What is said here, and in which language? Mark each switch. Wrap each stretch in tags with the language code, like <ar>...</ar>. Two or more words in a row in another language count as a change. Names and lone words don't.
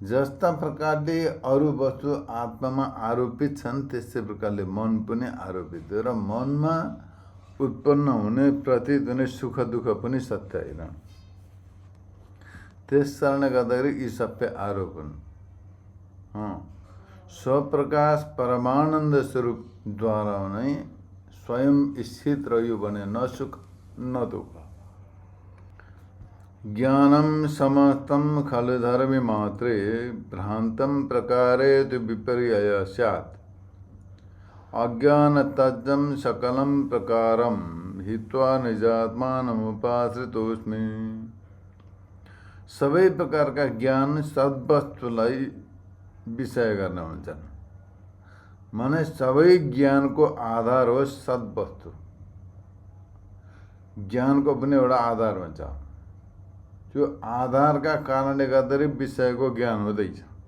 <ne>जस्ता प्रकारले अरू वस्तु आत्मामा आरोपित छन् त्यस्तै प्रकारले मन पनि आरोपित हो र मनमा उत्पन्न हुने प्रतीत हुने सुख दुख पनि सत्य होइन। त्यस कारणले गर्दाखेरि यी सबै आरोप हुन्। स्वप्रकाश परमानन्द स्वरूपद्वारा नै स्वयं स्थित रह्यो भने न सुख न दुःख।</ne> <sa>ज्ञानम समस्तं खलु धर्मे मात्रे भ्रान्तं प्रकारे तु विपर्यय स्यात् अज्ञान तज्जं सकलं प्रकारं हित्वा निजात्मानमुपाश्रितोऽस्मि।</sa> <ne>सबै प्रकारका ज्ञान सद्वस्तुलाई विषय गर्न हुन्छन्। माने सबै ज्ञानको आधार हो सद्वस्तु। ज्ञानको पनि एउटा आधार हुन्छ, त्यो आधारका कारणले गर्दाखेरि विषयको ज्ञान हुँदैछ।</ne>